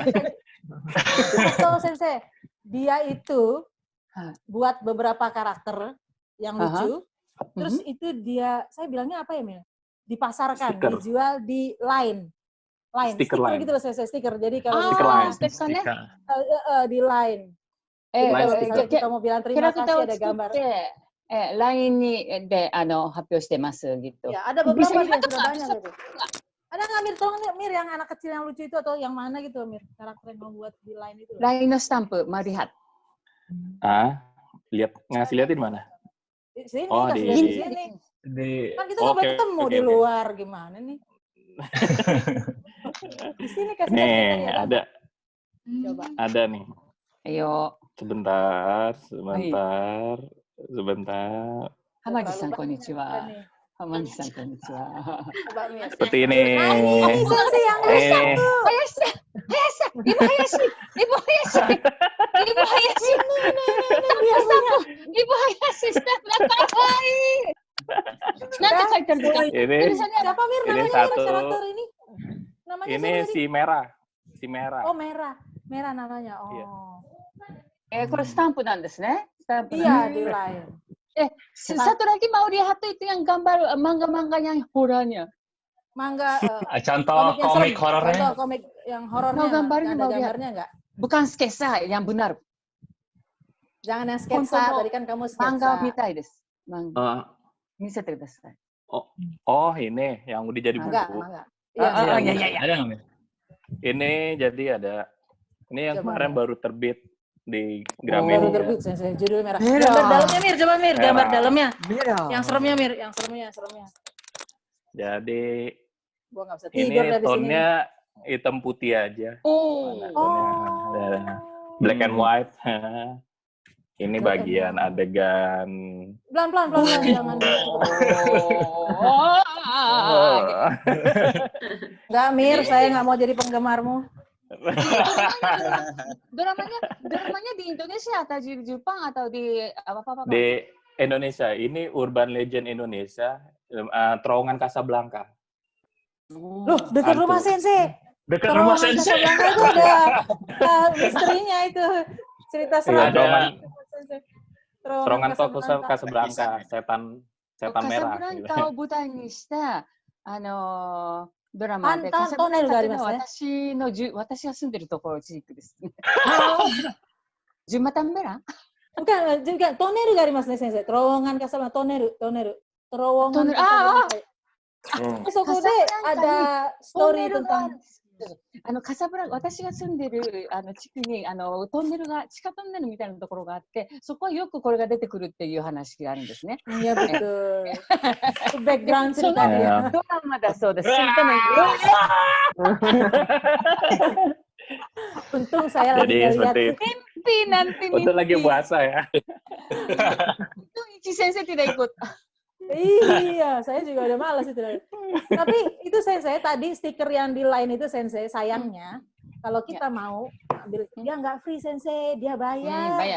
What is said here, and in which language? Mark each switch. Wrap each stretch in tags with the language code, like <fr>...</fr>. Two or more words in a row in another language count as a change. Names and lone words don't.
<id>Sensei, dia itu buat beberapa karakter yang lucu, terus itu saya bilangnya apa ya, Mil? Dipasarkan, dijual di line. Stiker gitu loh, stiker. Jadi kalau di line. Kita mau bilang terima kasih ada gambar.</id> <ja>LINE で発表してます gitu.</ja> <id>Ya, ada beberapa yang sudah banyak gitu. Ada nggak, Mir? Tolong Mir, yang anak kecil yang lucu itu atau yang mana gitu, Mir? Karakter yang mau buat di line itu.</id> <ja>LINEのスタンプ,</ja> <id>mau lihat. Lihatin mana? Di sini, di sini. Kan kita nggak boleh ketemu di luar, gimana nih? Di sini kasih nih, ada. Coba. Ada nih. Ayo. Sebentar. Hamadi-san, konnichiwa. Hamadi-san, konnichiwa. Seperti ini. Ini sensei yang rusak tuh. Ibu Hayashi. Ibu Hayashi, kawaii. Nanti karakter ini. Siapa, Mir, namanya karakter ini? Namanya ini si Merah. Oh, Merah namanya. Oh.</id> <ja>これスタンプなんですね。</ja> <id>Iya, di line. satu lagi mau lihat itu yang gambar manga-manga yang horornya. Manga Contoh komik horornya. Contoh komik yang horornya. Mau gambarnya, ada mau lihat. gambarnya nggak? Bukan sketsa yang benar. Jangan yang sketsa, tadi kan kamu sketsa.</id> <ja>漫画みたいです.</ja> <id>Manga. Oh,</id> <ja>見せてください.</ja> <id>oh ini yang udah jadi buku. Manga. Iya. Ada nggak, Mir? Ini jadi ada. Ini yang Coba, kemarin baru terbit di Baru Gramedia. terbit, Sensei. Judul merah. Merah. Gambar dalamnya, Mir. Coba, Mir. Gambar Merah. dalamnya. Merah. Yang seremnya, Mir. Yang seremnya. Jadi Gua nggak bisa ini tidur dari sini. tone-nya hitam putih aja. Oh. Tone-nya</id> <en>black and white.</en> <id>Ini bagian adegan. Pelan-pelan. Jangan. Nggak, Mir. Saya nggak mau jadi penggemarmu. Dramanya di Indonesia atau di Jepang atau di apa? Di Indonesia, ini</id> <en>urban legend</en> <id>Indonesia, Terowongan Casablanca. Loh, dekat Hantu. rumah Sensei. Dekat rumah Terowongan Sensei. Casablanca itu ada misterinya itu. Cerita seram. Terowongan Terowongan Casablanca, setan merah.</id> <ja>カサブランカを舞台にしたドラマで、カサブトンネルがありランカますってね。私が住んでるところ地域ですね。ジュマタンベラ</ja> <id>Bukan, juga</id> <ja>トンネルがありますね、先生。</ja> <id>terowongan Casablanca, toneru. Terowongan Toneru. Casablanca. そこで ada story tentang</id> <ja>カサブランカ、私が住んでる地区にトンネルが、地下トンネルみたいなところがあって、そこはよくこれが出てくるっていう話があるんですね。</ja> <id>Iya betul. Itu background ceritanya.</id> <ja>ドラマだそうです。</ja> <id>Untung saya lagi Jadi lihat. seperti nanti untuk lagi puasa ya. Itu Ichi Sensei tidak ikut. Iya, saya juga udah malas itu. Tapi itu Sensei tadi stiker yang di line itu Sensei, sayangnya kalau kita mau ambil, dia nggak free Sensei, dia bayar.</id>